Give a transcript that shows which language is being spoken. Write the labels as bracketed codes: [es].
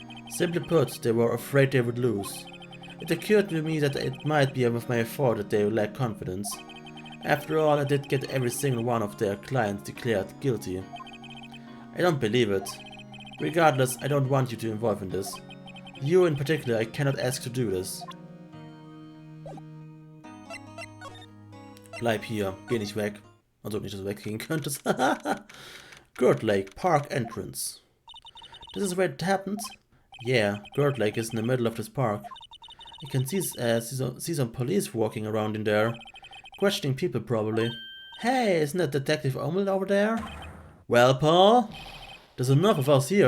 [en] Simply put, they were afraid they would lose. It occurred to me that it might be with my fault that they lack confidence. After all, I did get every single one of their clients declared guilty. I don't believe it. Regardless, I don't want you to involve in this. You in particular, I cannot ask to do this. [de] Bleib hier, geh nicht weg. Also nicht, dass du weggehen könntest. [en] Gird Lake, park entrance. This is where it happened? Yeah, Gird Lake is in the middle of this park. You can see some police walking around in there. Questioning people, probably. Hey, isn't that Detective Omel over there? Well, Paul? There's enough of us here.